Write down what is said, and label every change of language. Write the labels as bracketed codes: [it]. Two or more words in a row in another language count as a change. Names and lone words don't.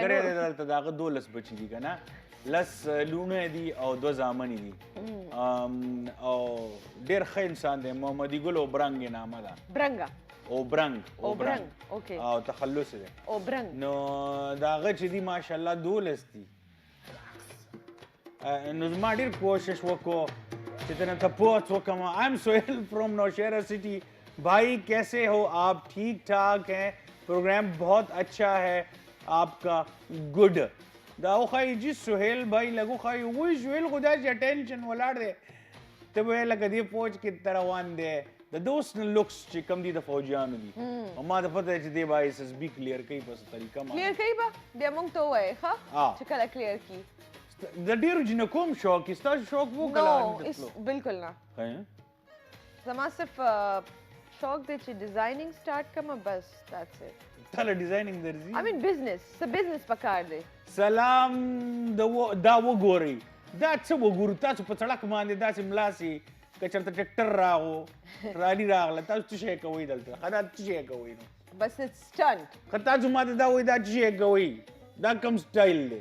[ps] ملګری دی دلته د هغه 12 بچي دي که نه لس لوڼه دي او 2 زامنې دي او ډېر ښه انسان دی محمدي ګل اوبرنګ یې نامه ده برنګه اوبرنګ اوکې او تخلص دی اوبرنګ نو د هغه چې دي ماشاءالله 12 دي نو زما ډېر کوشش وکړو چې تنه تپوس وکړم [en] I am Sohail from [ps] نوشہرہ سٹی [ur] بھائی کیسے ہو آپ ٹھیک ٹھاک ہیں پروگرام بہت اچھا ہے آپ کا [ps] گڈ دا وښایي جي سهیل بھائی لږ وښایي وایي سهیل خو داسې اټینشن ولاړ دی ته به وایې لکه دې فوج کې ته روان دی د دوست نه لوکس چې کم دي د فوجیانو دي او ما ته پته چې دې به ایس ایس بي کلیر کوي په څه طریقه کلیر کوي به بیا موږ ته ووایې ښه چې کله کلیر کړي د ډېرو جنکو هم شوق وي ستاسو شوق و کله بالکل نه زما صرف شوق دی چې ډیزاینینګ سټارټ کړم بس [en] that's it [ps] تاله ډیزاینینګ درځي [en] I mean business [ps] څه بزنس پکار دی سلام دا وګورئ دا څه وګورو تاسو په سړک باندې داسې ملاسې که چېرته ټرکټر راغو رالي راغله تاسو څه شی کوئ دلته ښه دا څه شی کوئ نو [en] بس it's stunt [ps] که تاسو ماته دا وایي دا څه شی کوئ دا کوم سټایل دی